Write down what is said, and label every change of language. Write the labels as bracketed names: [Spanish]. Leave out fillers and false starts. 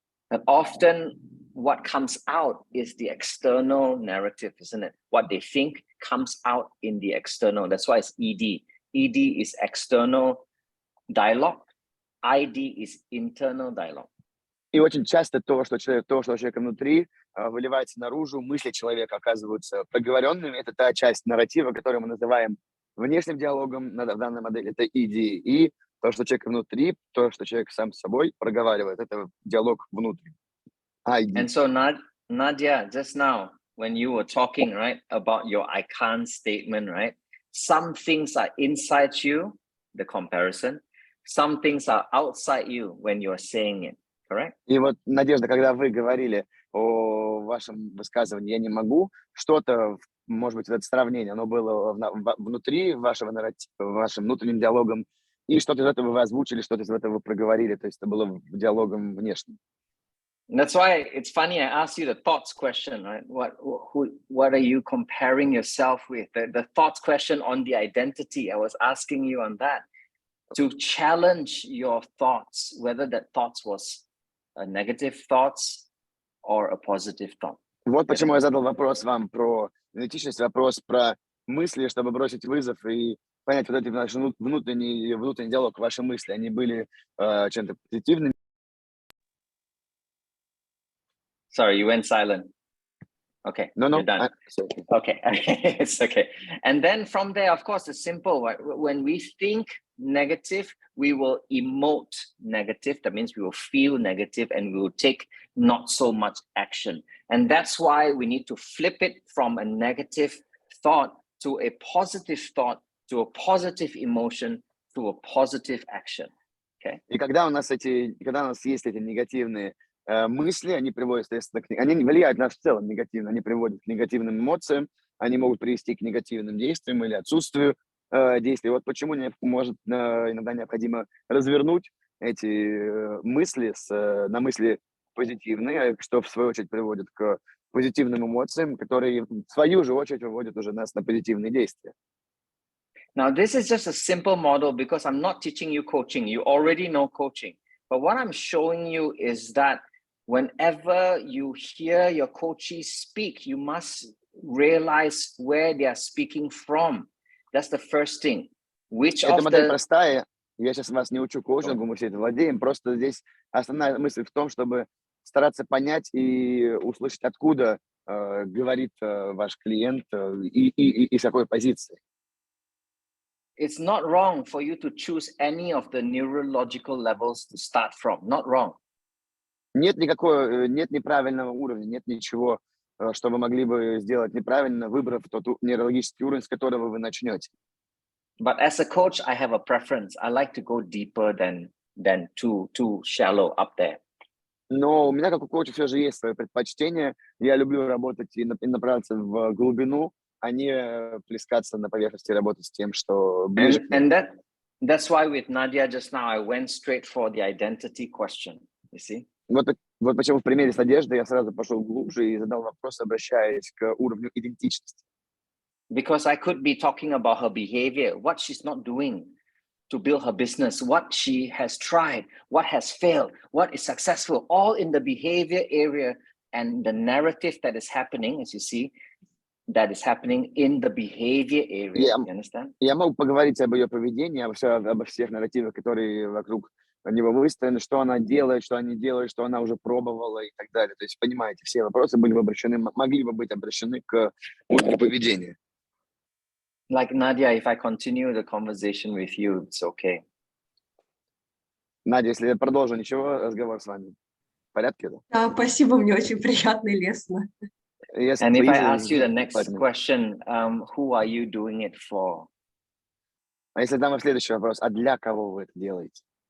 [English] And often what comes out is the external narrative, isn't it? What they think comes out in the external. That's why it's ED. ED is external dialogue. ID is internal dialogue. [Russian] И очень часто то, что у человека внутри, выливается наружу, мысли человека оказываются проговоренными. Это та часть нарратива, которую мы называем внешним диалогом в данной модели. Это ED. И то, что человек внутри, то, что человек сам с собой проговаривает, это диалог внутренний. ID. [English] And so Nadia, just now, when you were talking, right, about your I can't statement, right? Some things are inside you, the comparison. Some things are outside you when you're saying it, correct? [Russian] И вот, Надежда, когда вы говорили о вашем высказывании «я не могу», что-то, может быть, это сравнение, оно было внутри вашего нарратива, вашим внутренним диалогом, и что-то из этого вы озвучили, что-то из этого вы проговорили, то есть это было диалогом внешним. [English] That's why it's funny I asked you the thoughts question, right? What are you comparing yourself with? The thoughts question on the identity, I was asking you on that. To challenge your thoughts, whether that thoughts was a negative thoughts or a positive thought. [Russian] Вот почему я задал вопрос вам про идентичность, вопрос про мысли, чтобы бросить вызов и понять вот этот наш внутренний диалог, ваши мысли, они были чем-то позитивными. [English] Sorry, you went silent. Okay, No, you're done. Okay, it's okay. And then from there, of course, it's simple. Right? When we think negative, we will emote negative. That means we will feel negative and we will take not so much action. And that's why we need to flip it from a negative thought to a positive thought, to a positive emotion, to a positive action. Okay. [Russian] И когда у нас есть эти негативные мысли, они приводят, соответственно, они влияют на нас в целом негативно, они приводят к негативным эмоциям, они могут привести к негативным действиям или отсутствию действий. Вот почему иногда необходимо развернуть эти мысли на мысли позитивные, что в свою очередь приводит к позитивным эмоциям, которые в свою же очередь выводят уже нас на позитивные действия. [English] Now, this is just a simple model because I'm not teaching you coaching. You already know coaching. But what I'm showing you is that whenever you hear your coachees speak, you must realize where they are speaking from. That's the first thing. [Russian] Эта модель простая. Я сейчас вас не учу коучингу, мы все это владеем. Просто здесь основная мысль в том, чтобы стараться понять и услышать, откуда говорит ваш клиент и с какой позиции. [English] It's not wrong for you to choose any of the neurological levels to start from. Not wrong. [Russian] Нет неправильного уровня, нет ничего, что вы могли бы сделать неправильно, выбрав тот нейрологический уровень, с которого вы начнете. [English] But as a coach, I have a preference. I like to go deeper than too shallow up there. [Russian] Но у меня, как у коуча, все же есть свое предпочтение. Я люблю работать и направиться в глубину, а не плескаться на поверхности, работать с тем, что ближе. [English] And that's why with Nadia just now, I went straight for the identity question, you see? [Russian] Вот почему в примере с одеждой я сразу пошел глубже и задал вопрос, обращаясь к уровню идентичности. [English] Because I could be talking about her behavior, what she's not doing to build her business, what she has tried, what has failed, what is successful, all in the behavior area and the narrative that is happening, as you see, that is happening in the behavior area. You understand? [Russian] Я могу поговорить об ее поведении, обо всех нарративах, которые вокруг него выстроены, что она делает, что она не делает, что она уже пробовала и так далее. То есть, понимаете, все вопросы могли бы быть обращены к уровню поведения. [English] Like Nadia, if I continue the conversation with you, it's okay. [Russian] Надя, если я продолжу, ничего, разговор с вами в порядке? Да? Да, спасибо, мне очень приятно и лестно. [English] Yes, And if I ask you the next question, who are you doing it for? [Russian] А если дам вам следующий вопрос, а для кого вы это делаете?